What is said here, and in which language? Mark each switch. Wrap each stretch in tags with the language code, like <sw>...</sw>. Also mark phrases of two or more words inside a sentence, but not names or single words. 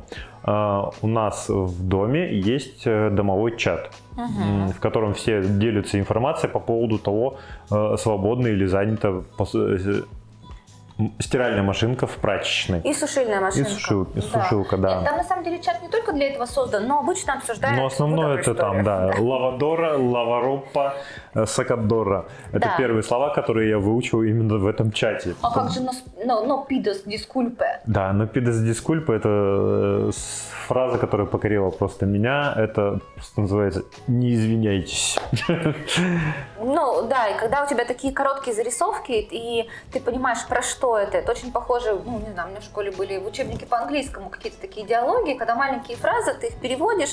<ru>У нас в доме есть домовой чат, в котором все делятся информацией по поводу того, свободна или занята стиральная машинка в прачечной. И сушильная машинка. И сушилка, да. Нет, там на самом деле чат не только для этого создан, но обычно обсуждают. Но основное это там, да.</ru> <es>lavadora, lavarropa, secadora.</es> <ru>Это первые слова, которые я выучил именно в этом чате. А как же</ru> <es>no pidas disculpe?</es> <ru>Да,</ru> <es>no pidas disculpe</es> <ru>это фраза, которая покорила просто меня. Это просто называется «не извиняйтесь». Да, и когда у тебя такие короткие зарисовки, и ты понимаешь, про что это очень похоже, не знаю, у меня в школе были в учебнике по английскому какие-то такие диалоги, когда маленькие фразы, ты их переводишь.</ru>